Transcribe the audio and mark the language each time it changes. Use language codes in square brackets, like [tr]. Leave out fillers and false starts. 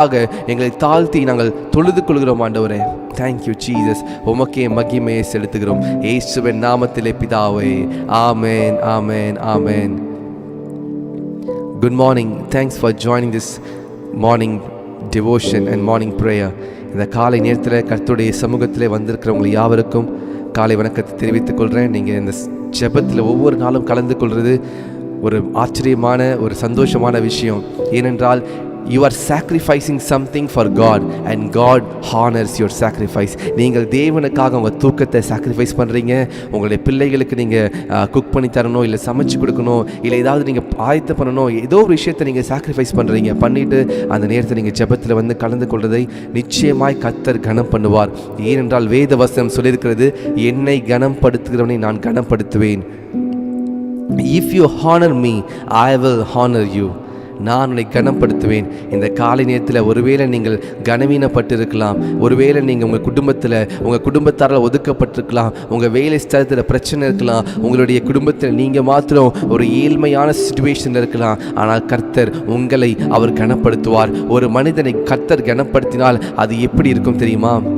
[ta] எங்களை தாழ்த்தி நாங்கள் தொழுது கொள்கிறோம் ஆண்டவரே. [en] Thank you Jesus. [ta] உமக்கே மகிமையை செலுத்துகிறோம் இயேசுவின் நாமத்திலே பிதாவே. ஆமென், ஆமென், ஆமென். [en] Good morning. Thanks for joining this morning devotion and morning prayer. [ta] இந்த காலை நேரத்தில் கர்த்தருடைய சமூகத்திலே வந்திருக்கிறவங்க யாவருக்கும் காலை வணக்கத்தை தெரிவித்துக் கொள்கிறேன். நீங்கள் இந்த ஜெபத்தில் ஒவ்வொரு நாளும் கலந்து கொள்வது ஒரு ஆச்சரியமான ஒரு சந்தோஷமான விஷயம். ஏனென்றால் [en] you are sacrificing something for God and God honors your sacrifice. [ta] நீங்கள் தேவனுக்காக உங்கள் தூக்கத்தை சாக்ரிஃபைஸ் பண்ணுறீங்க. உங்களுடைய பிள்ளைகளுக்கு நீங்கள் குக் பண்ணி தரணும், இல்லை சமைச்சு கொடுக்கணும், இல்லை ஏதாவது நீங்கள் ஆயத்த பண்ணணும், ஏதோ ஒரு விஷயத்தை நீங்கள் சாக்ரிஃபைஸ் பண்ணுறீங்க. பண்ணிவிட்டு அந்த நேரத்தை நீங்கள் ஜெபத்தில் வந்து கலந்து கொள்வதை நிச்சயமாய் கர்த்தர் கனம் பண்ணுவார். ஏனென்றால் வேத வசனம் சொல்லியிருக்கிறது, என்னை கனப்படுத்துகிறவனை நான் கனப்படுத்துவேன். [en] If you honor me, I will honor you. [ta] நான் உன்னை கனப்படுத்துவேன். இந்த காலை நேரத்தில் ஒருவேளை நீங்கள் கனவீனப்பட்டு இருக்கலாம், ஒருவேளை நீங்கள் உங்கள் குடும்பத்தில் உங்கள் குடும்பத்தாரால் ஒதுக்கப்பட்டிருக்கலாம், உங்கள் வேலை ஸ்தலத்தில் பிரச்சனை இருக்கலாம், உங்களுடைய குடும்பத்தில் நீங்கள் மாத்திரம் ஒரு ஏழ்மையான சிச்சுவேஷனில் இருக்கலாம். ஆனால் கர்த்தர் உங்களை அவர் கனப்படுத்துவார். ஒரு மனிதனை கர்த்தர் கனப்படுத்தினால் அது எப்படி இருக்கும் தெரியுமா?